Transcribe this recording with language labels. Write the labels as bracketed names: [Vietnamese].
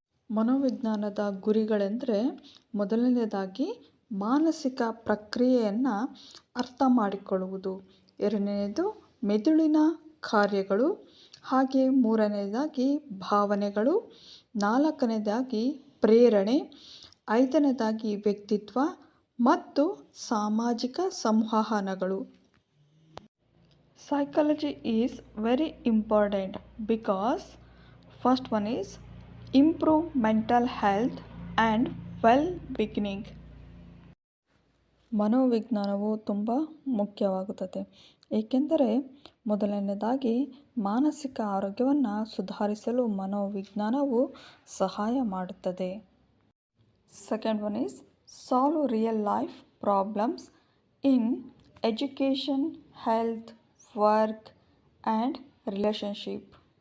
[Kannada] ಮನೋವಿಜ್ಞಾನದ ಗುರಿಗಳೆಂದರೆ, ಮೊದಲನೇದಾಗಿ ಮಾನಸಿಕ ಪ್ರಕ್ರಿಯೆಯನ್ನು ಅರ್ಥ ಮಾಡಿಕೊಳ್ಳುವುದು, ಎರಡನೆಯದು ಮೆದುಳಿನ ಕಾರ್ಯಗಳು, ಹಾಗೆ ಮೂರನೇದಾಗಿ ಭಾವನೆಗಳು, ನಾಲ್ಕನೇದಾಗಿ ಪ್ರೇರಣೆ, ಐದನೇದಾಗಿ ವ್ಯಕ್ತಿತ್ವ ಮತ್ತು ಸಾಮಾಜಿಕ ಸಂವಹನಗಳು. [English] Psychology is very important because first one is improve mental health and well-being. [Kannada] ಮನೋವಿಜ್ಞಾನವು ತುಂಬ ಮುಖ್ಯವಾಗುತ್ತದೆ, ಏಕೆಂದರೆ ಮೊದಲನೇದಾಗಿ ಮಾನಸಿಕ ಆರೋಗ್ಯವನ್ನು ಸುಧಾರಿಸಲು ಮನೋವಿಜ್ಞಾನವು ಸಹಾಯ ಮಾಡುತ್ತದೆ. [English] Second one is solve real life problems in education, health, work and relationship.